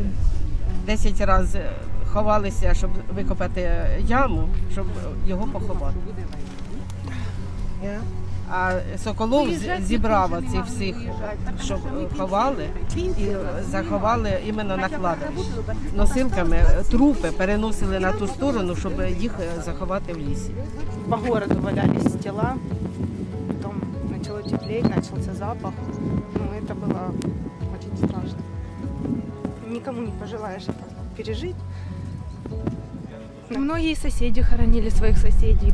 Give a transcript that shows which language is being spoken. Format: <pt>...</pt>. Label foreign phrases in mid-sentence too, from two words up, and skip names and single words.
<uk>10 разів ховалися, щоб викопати яму, щоб його поховати. А Соколов зібрав оцих всіх, щоб ховали, і заховали іменно на кладовищі. Носилками трупи переносили на ту сторону, щоб їх заховати в лісі.</uk> <ru>По городу валялись тела, потом начало теплеть, начался запах. Ну, это было очень страшно. Никому не пожелаешь это пережить. Многие соседи хоронили своих соседей.</ru>